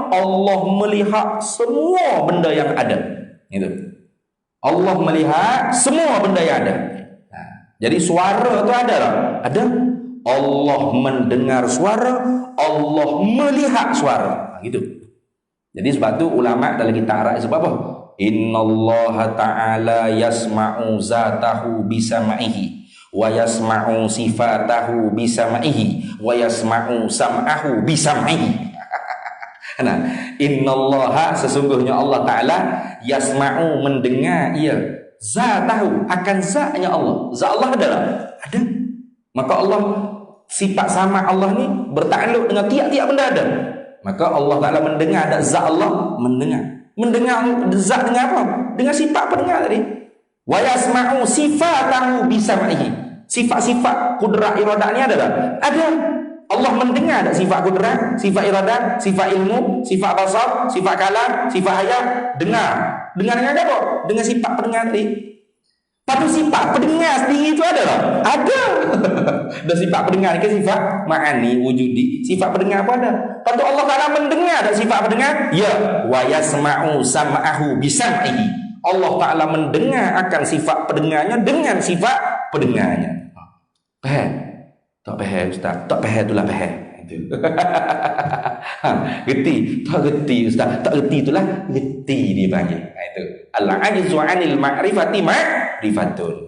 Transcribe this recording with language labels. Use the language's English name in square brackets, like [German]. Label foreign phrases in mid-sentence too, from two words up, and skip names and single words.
[Malay] Allah melihat semua benda yang ada. Itu. Allah melihat semua benda yang ada. Jadi suara tu ada tak? Ada. Allah mendengar suara, Allah melihat suara. Gitu. Jadi sebab tu ulama dalam kitab Ar-Ra'i sebab apa? [Arabic] إن الله تعالى يسمع ذاته بسمعه ويسمع صفته بسمعه ويسمع سمعه بسمعه. [Malay] Nah, innallaha sesungguhnya Allah Ta'ala yasma'u mendengar ia zatahu akan zatnya Allah. Zat Allah adalah ada. Maka Allah sifat sama Allah ni bertakluk dengan tiap-tiap benda ada. Maka Allah Ta'ala mendengar, ada zat Allah mendengar. Mendengar zat dengan apa? Dengan sifat pendengar tadi. [Arabic] ويسمع صفته بسمعه. [Malay] Sifat-sifat kudrat iradah ni ada tak? Ada. Allah mendengar tak sifat kudrat, sifat iradah, sifat ilmu, sifat basar, sifat kalam, sifat hayat? Dengar. Dengar dengan apa? Dengan sifat pendengar tadi. Tapi sifat pendengar sendiri itu ada tak? Ada. Dan sifat pendengar ke sifat [Arabic] معاني وجودي. [Malay] Sifat pendengar apa ada? Lepas tu Allah Ta'ala mendengar tak sifat pendengar? Ya. [Arabic] ويسمع سمعه بسمعه. [Malay] Allah Ta'ala mendengar akan sifat pendengarnya dengan sifat pendengarnya. Faham? Tak faham Ustaz. Tak faham itulah faham. Itu. Reti. Tak reti Ustaz. Tak reti itulah reti dia panggil. Itu. [Arabic] العجز عن المعرفة معرفة.